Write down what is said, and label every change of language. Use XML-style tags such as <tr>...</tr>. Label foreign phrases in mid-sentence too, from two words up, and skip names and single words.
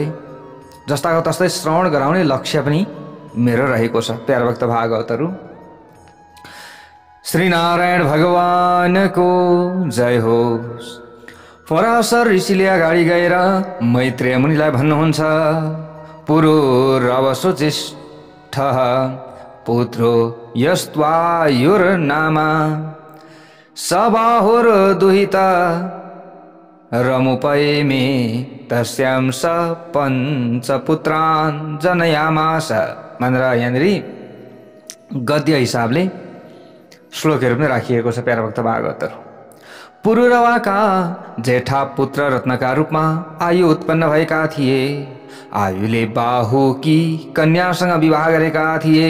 <ne>जस्ताको तस्तै श्रवण गराउने लक्ष्य पनि मेरो रहेको छ। प्यारा भक्त भागवतहरू, श्री नारायण भगवानको जय होस्। पराशर ऋषिले अगाडि गएर मैत्रेय मुनिलाई भन्नुहुन्छ,</ne> <sa>पुरुरवसुचिष्ठः पुत्रो यस्त्वायुर्नामा सबाहुर्दुहिता रमुपैमे तस्यां स पञ्चपुत्रान् जनयामास।</sa> <ne>भनेर यहाँनिर गद्य हिसाबले श्लोकहरू पनि राखिएको छ। प्यारा भक्त भागवतहरू, पुरुरवाका जेठा पुत्र रत्नका रूपमा आयु उत्पन्न भएका थिए। आयुले बाहुकी कन्यासँग विवाह गरेका थिए।</ne>